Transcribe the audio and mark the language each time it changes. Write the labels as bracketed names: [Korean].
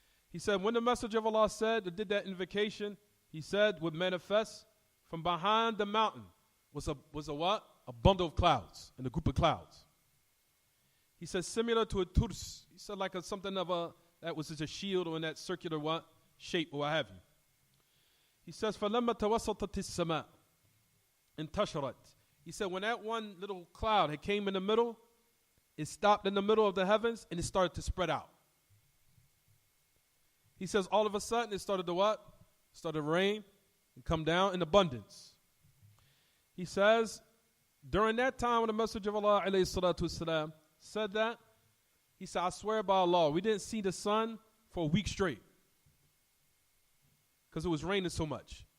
[English] He said when the Messenger of Allah said, or did that invocation, he said would manifest from behind the mountain was a what? A bundle of clouds, and a group of clouds. He said similar to a turs. He said like something of that was just a shield or in that circular what? Shape or what have you. He says, [Arabic] فَلَمَّا تَوَسَّطَتِ السَّمَاءِ انتشرت. [English] He said when that one little cloud had came in the middle, it stopped in the middle of the heavens and it started to spread out. He says all of a sudden it started to what? Started to rain and come down in abundance. He says during that time when the Messenger of Allah alayhi salatu wasalam said that, he said, I swear by Allah, we didn't see the sun for a week straight because it was raining so much.